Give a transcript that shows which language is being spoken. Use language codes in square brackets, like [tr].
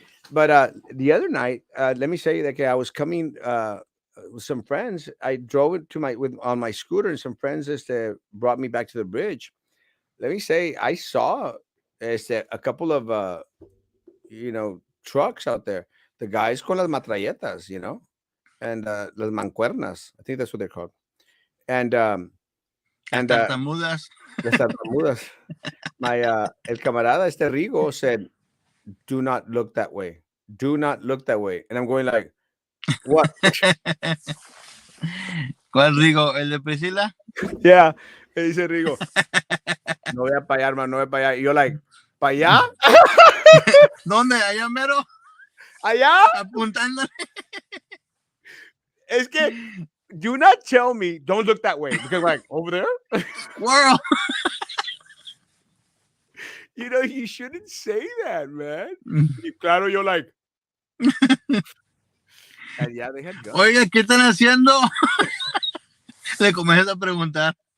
[en] But the other night, let me say that I was coming with some friends. I drove it to my with on my scooter, and some friends just brought me back to the bridge. Let me say, I saw a couple of trucks out there. The guys [es] con las matralletas, [en] and [es] las mancuernas. [en] I think that's what they're called. And [es] Las [en] and [es] tartamudas. las tartamudas. [en] My [es] el camarada [en] Rigo said, "Do not look that way. Do not look that way." And I'm going like, "What?" [es] ¿Cuál Rigo? ¿El de Priscila? Yeah. Me dice Rigo, no voy a para allá, hermano, no voy para allá. Y yo [en] like, [es] ¿para allá? ¿Dónde? ¿Allá mero? ¿Allá? Apuntándole. Es que, [en] do not tell me, don't look that way. Because like, over there? Squirrel. You shouldn't say that, man. [es] Y claro, [en] you're like, and yeah, they had guns. [es] Oiga, ¿qué están haciendo? Le comienzas a preguntar.